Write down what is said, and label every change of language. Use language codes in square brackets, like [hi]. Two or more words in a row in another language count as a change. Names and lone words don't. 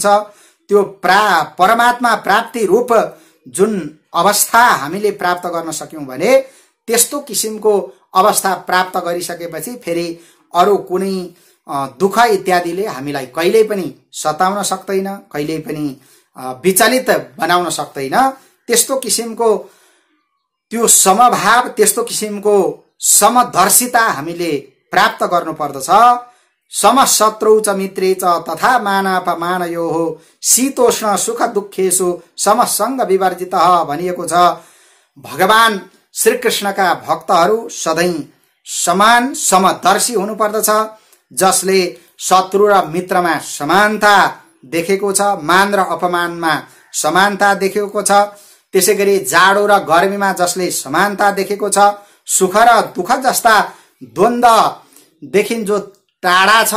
[ne] त्यो परमात्मा प्राप्ति रूप जुन अवस्था हामीले प्राप्त गर्न सक्यौं भने त्यस्तो किसिमको अवस्था प्राप्त गरिसकेपछि फेरि अरू कुनै दुःख इत्यादिले हामीलाई कहिल्यै पनि सताउन सक्दैन, कहिल्यै पनि विचलित बनाउन सक्दैन। त्यस्तो किसिमको त्यो समभाव, त्यस्तो किसिमको समदर्शिता हामीले प्राप्त गर्नुपर्दछ। [sa] समशत्रौ च मित्रे च तथा मानापमानयोः शीतोष्ण सुख दुःखेषु समसंग विवर्जितः [ne] भनिएको छ। भगवान श्रीकृष्णका भक्तहरू सधैँ समान समदर्शी हुनुपर्दछ, जसले शत्रु र मित्रमा समानता देखेको छ, मान र अपमानमा समानता देखेको छ। त्यसैगरी जाडो र गर्मीमा जसले समानता देखेको छ, सुख र दुःख जस्ता द्वन्द्वदेखि जो टाढा छ